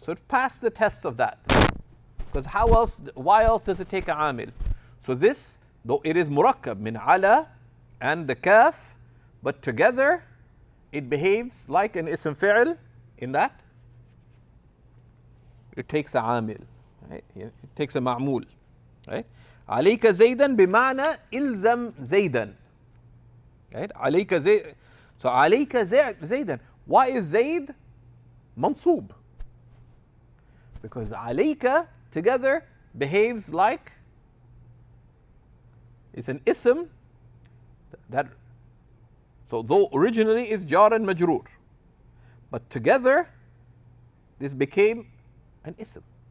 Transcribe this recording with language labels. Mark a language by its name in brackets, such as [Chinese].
[English] So it passed the test of that. Because how else, why else does it take a amil? So this, though it is murakkab min ala and the kaf, but together it behaves like an ism fi'l in that it takes a amil, right? It takes a ma'mul, right? [Arabic] عليك زيدا بمعنى إلزم زيدا, [English] right? [Arabic] عليك زيد. [English] So [Arabic] عليك زيدا. [English] Why is Zayd mansub? Because عليك together behaves like it's an ism that, so though originally it's jar and majroor, but together this became an ism.